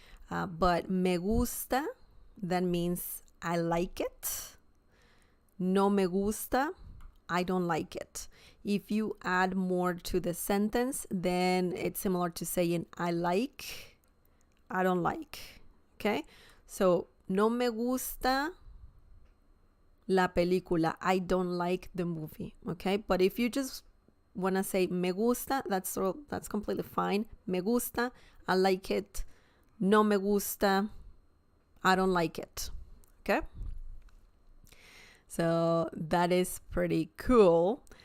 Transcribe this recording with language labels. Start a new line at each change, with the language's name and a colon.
English: But
Spanish: me gusta,
English: that means I like it.
Spanish: No me gusta,
English: I don't like it. If you add more to the sentence, then it's similar to saying I like, I don't like. Okay?
Spanish: So, no me gusta la película.
English: I don't like the movie. Okay? But if you just want to say
Spanish: me gusta,
English: that's completely fine.
Spanish: Me gusta,
English: I like it.
Spanish: No me gusta,
English: I don't like it. Okay? So that is pretty cool.